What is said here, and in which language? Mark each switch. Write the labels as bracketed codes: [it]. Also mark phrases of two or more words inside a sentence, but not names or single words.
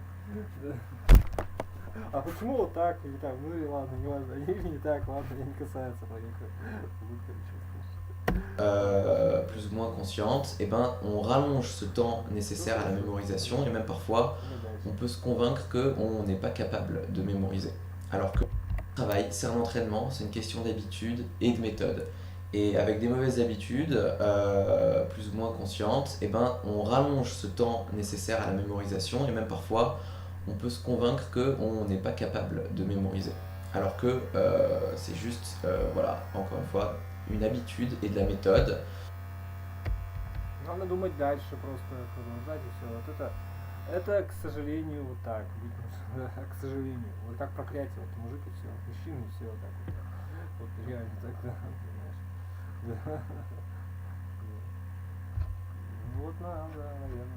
[ru] Да. А почему вот так или так? Ну и ладно, не важно. Или не так, ладно, не kасается [fr] plus ou moins consciente, eh ben, on rallonge ce temps nécessaire à la mémorisation et même parfois on peut se convaincre qu'on n'est pas capable de mémoriser. Alors que le travail, c'est un entraînement, c'est une question d'habitude et de méthode. Et avec des mauvaises habitudes, plus ou moins conscientes, eh ben, on rallonge ce temps nécessaire à la mémorisation et même parfois on peut se convaincre qu'on n'est pas capable de mémoriser. Alors que c'est juste, voilà, encore une fois, une habitude et de la méthode. [ru] Надо думать дальше, просто продолжать и все. Вот это, к сожалению, вот так. К сожалению. Вот как проклятие. Вот мужик и все, мужчина и все вот так вот. Вот реально так, да, понимаешь. Да. Ну вот надо, наверное.